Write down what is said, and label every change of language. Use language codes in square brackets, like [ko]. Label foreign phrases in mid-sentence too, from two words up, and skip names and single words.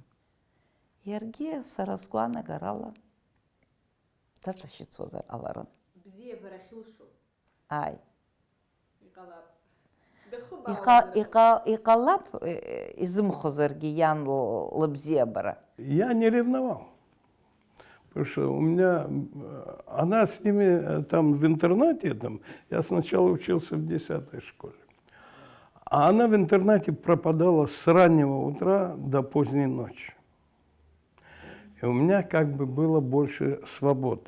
[ab] Иаргьы сара сгәаанагарала даҵашьыцуазар ҟаларын. Бзиабара ахьылшоз. Аи. Иҟалап. Иҟалап изымхозаргьы иан лыбзиабара. [ru] Я не ревновал. Потому что у меня, она с ними там в интернате, я сначала учился в 10-й школе. А она в интернате пропадала с раннего утра до поздней ночи. И у меня как бы было больше свободы.